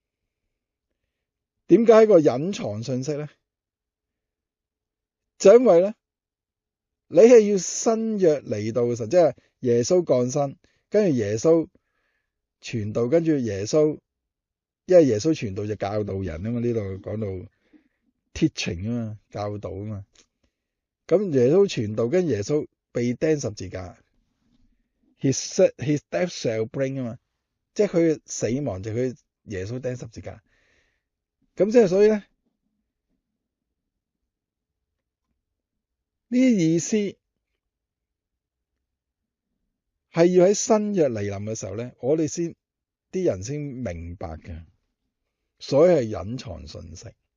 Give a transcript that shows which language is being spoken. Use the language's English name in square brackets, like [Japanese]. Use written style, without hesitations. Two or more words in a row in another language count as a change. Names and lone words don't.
[Cantonese] 點解係個隱藏信息咧？就因為咧，你係要新約嚟到嘅時候，即係耶穌降生，跟住耶穌傳道，跟住耶穌，因為耶穌傳道就教導人啊嘛，呢度講到 teaching 啊嘛，教導啊嘛。咁耶穌傳道，跟耶穌被釘十字架 ， [English] his death shall bring [Cantonese] 啊嘛，即係佢嘅死亡就佢耶穌釘十字架。咁即係所以咧，呢啲意思係要喺新約嚟臨嘅時候咧，我哋啲人先明白嘅，所以係隱藏信息。